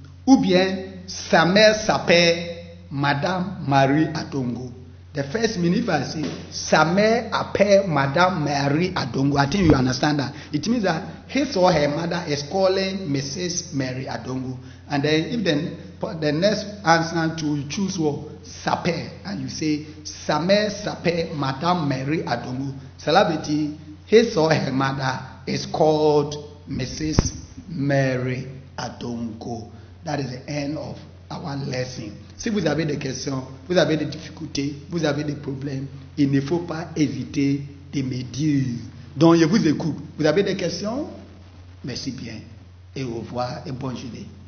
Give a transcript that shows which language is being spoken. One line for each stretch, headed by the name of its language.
French: Ou bien sa mère s'appelle Madame Marie Adongo.
English: The first meaning, if I say
French: sa mère appelle Madame Marie Adongo,
English: I think you understand that. It means that his or her mother is calling Mrs. Mary Adongo. And then if the next answer to choose what? S'appelle. And you say
French: sa mère s'appelle
English: Madame Mary Adongo.
French: Cela veut dire
English: his or her mother is called Mrs. Mary Adongo. That is the end of our lesson.
French: Si vous avez des questions, vous avez des difficultés, vous avez des problèmes, il ne faut pas hésiter de me dire. Donc je vous écoute. Vous avez des questions? Merci bien. Et au revoir et bonne journée.